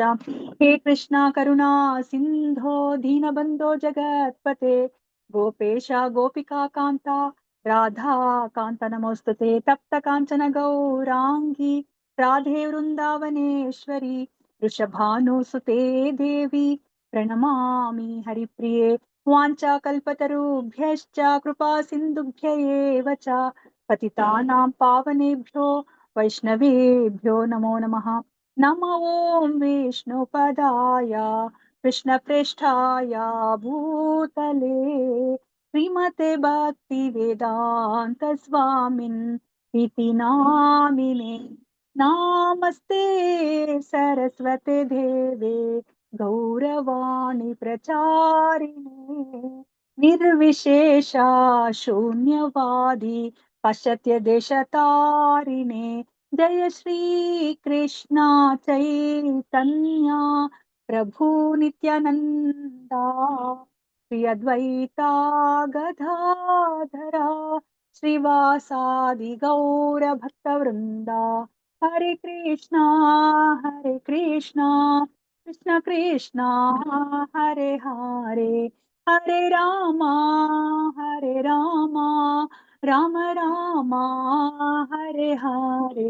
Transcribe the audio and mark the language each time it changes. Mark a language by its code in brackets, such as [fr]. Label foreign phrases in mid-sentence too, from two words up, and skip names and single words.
[sa] ಹೇ ಕೃಷ್ಣ ಕರುಣಾ ಸಿಂಧೋ ದೀನಬಂಧೋ ಜಗತ್ಪತೆ ಗೋಪೇಶ ಗೋಪಿಕಾ ಕಾಂತ ರಾಧಾ ಕಾಂತ ನಮೋಸ್ತುತೆ. ತಪ್ತ ಕಾಂಚನ ಗೌರಾಂಗಿ ರಾಧೆ ವೃಂದಾವನೇಶ್ವರಿ ವೃಷಭಾನುಸುತೆ ದೇವಿ ಪ್ರಣಮಾಮಿ ಹರಿಪ್ರಿಯೆ. ವಾಂಚಾ ಕಲ್ಪತರುಭ್ಯಶ್ಚ ಕೃಪಾ ಸಿಂಧುಭ್ಯ ಏವ ಚ ಪತಿತಾನಾಂ ಪಾವನೇಭ್ಯೋ ವೈಷ್ಣವೇಭ್ಯೋ ನಮೋ ನಮಃ. ನಮೋ ಓಂ ವಿಷ್ಣು ಪದಾಯ ಕೃಷ್ಣ ಪ್ರೇಷ್ಠಾಯ ಭೂತಲೆ ಶ್ರೀಮತೆ ಭಕ್ತಿ ವೇದಾಂತ ಸ್ವಾಮಿನ್ ಇತಿ ನಾಮಿನೆ. ನಾಮಸ್ತೆ ಸರಸ್ವತೆ ದೇವೆ ಗೌರವಾಣಿ ಪ್ರಚಾರಿಣೆ ನಿರ್ವಿಶೇಷ ಶೂನ್ಯವಾದಿ ಪಾಶ್ಚಾತ್ಯ ದೇಶತಾರಿಣೆ ಜಯ ಶ್ರೀ ಕೃಷ್ಣ ಚೈತನ್ಯ ಪ್ರಭು ನಿತ್ಯಾನಂದ ಶ್ರೀ ಅದ್ವೈತ ಗದಾಧರ ಶ್ರೀವಾಸಾದಿ ಗೌರ ಭಕ್ತವೃಂದ. ಹರೇ ಕೃಷ್ಣ ಕೃಷ್ಣ ಕೃಷ್ಣ ಹರೇ ಹರೇ, ಹರೇ ರಾಮ ರಾಮ ರಾಮ ಹರೇ ಹರೇ.